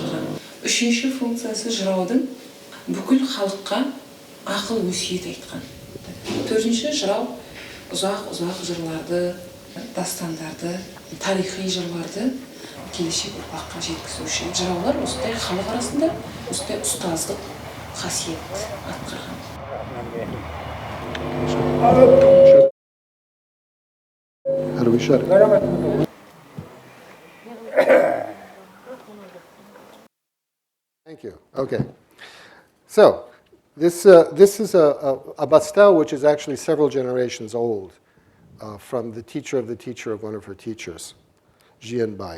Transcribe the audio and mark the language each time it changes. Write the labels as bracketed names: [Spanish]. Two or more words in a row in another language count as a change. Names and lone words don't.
[Kazakh] Үшінші функциясы жыраудың бүкіл халыққа ақыл өсиет айтқан. Төртінші, жырау ұзақ жырларды, дастандарды, тарихи жырларды келешек ұрпаққа жеткізуші. Жыраулар осындай халық арасында осындай ұстаздық қасиет атқарған. [English] How do we shut it? Thank you. Okay. So this is a bastel which is actually several generations old, from the teacher of one of her teachers, Jianbai.